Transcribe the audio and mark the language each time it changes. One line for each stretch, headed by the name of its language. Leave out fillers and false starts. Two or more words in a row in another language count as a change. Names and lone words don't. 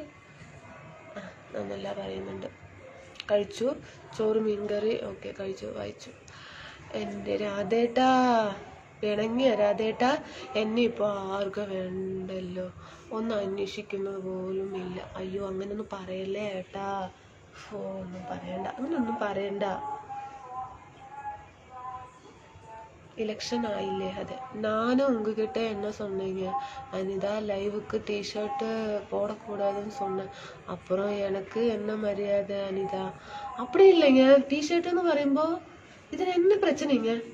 Malayalam: നന്നല്ല പറയുന്നുണ്ട്. കഴിച്ചു ചോറ് മീൻകറി. ഓക്കെ, കഴിച്ചു വായിച്ചു. എൻ്റെ രാധേട്ടാ പിണങ്ങിയ രാധേട്ടാ, എന്നെ ഇപ്പോൾ ആർക്കും വേണ്ടല്ലോ, ഒന്ന് അന്വേഷിക്കുന്നത് പോലും ഇല്ല. അയ്യോ അങ്ങനൊന്നും പറയല്ലേ ഏട്ടാ. ഒന്നും പറയണ്ട, അങ്ങനൊന്നും പറയണ്ട. ഇലക്ഷൻ ആയില്ലേ.
Tamil: அது நானும் உங்ககிட்ட என்ன சொன்னீங்க அனிதா, லைவுக்கு டிஷர்ட்டு போடக்கூடாதுன்னு சொன்னேன். அப்புறம் எனக்கு என்ன மரியாதை அனிதா? அப்படி இல்லைங்க, டிஷர்ட்டுன்னு പറയുമ്പോൾ இதில் என்ன பிரச்சனைங்க?